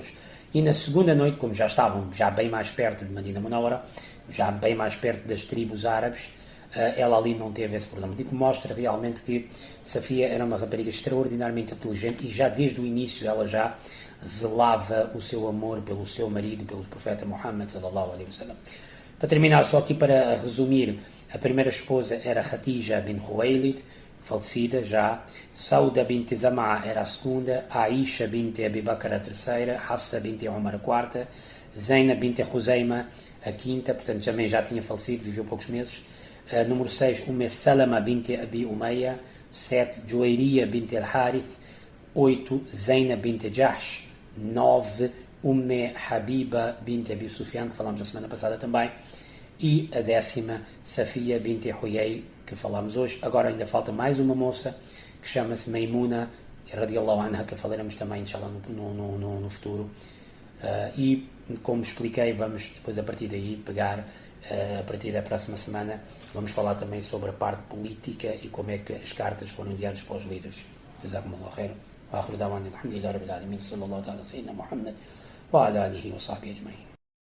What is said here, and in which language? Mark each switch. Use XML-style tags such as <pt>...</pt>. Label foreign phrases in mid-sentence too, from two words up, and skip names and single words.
<pt>E na segunda noite, como já estavam bem mais perto de Medina Munawwara, já bem mais perto das tribos árabes, ela ali não teve esse problema. O que mostra realmente que Safia era uma rapariga extraordinariamente inteligente, e já desde o início ela já zelava o seu amor pelo seu marido, pelo profeta Muhammad</pt> <ar>صلى الله عليه وسلم.</ar> <pt>Para terminar, só aqui para resumir, A primeira esposa era Khadija bin Khuwaylid, falecida já. Sauda bint Zam'a era a segunda. Aisha bint Abi Bakr a terceira. Hafsa bint Umar a quarta. Zainab bint Khuzaima a quinta, portanto também já tinha falecido, viveu poucos meses. Número 6, Salama bint Abi Umayya. 7, Juwayriya bint al-Harith. 8, Zainab bint Jahsh. 9, Habiba bint Abi Sufyan, que falámos na semana passada também. E a 10ª, Safia bint Huyay, que falámos hoje. Agora ainda falta mais uma moça, que chama-se Maimuna,</pt> <ar>رضي الله عنها,</ar> <pt>que falaremos também, inshallah, no futuro. E, como expliquei, vamos depois a partir daí pegar, a partir da próxima semana, vamos falar também sobre a parte política e como é que as cartas foram enviadas para os líderes.</pt> <ar>جزاكم الله خيرا. وآخر دعوانا الحمد لله رب العالمين. صلى الله تعالى سيدنا محمد وعلى آله وصحبه أجمعين.</ar>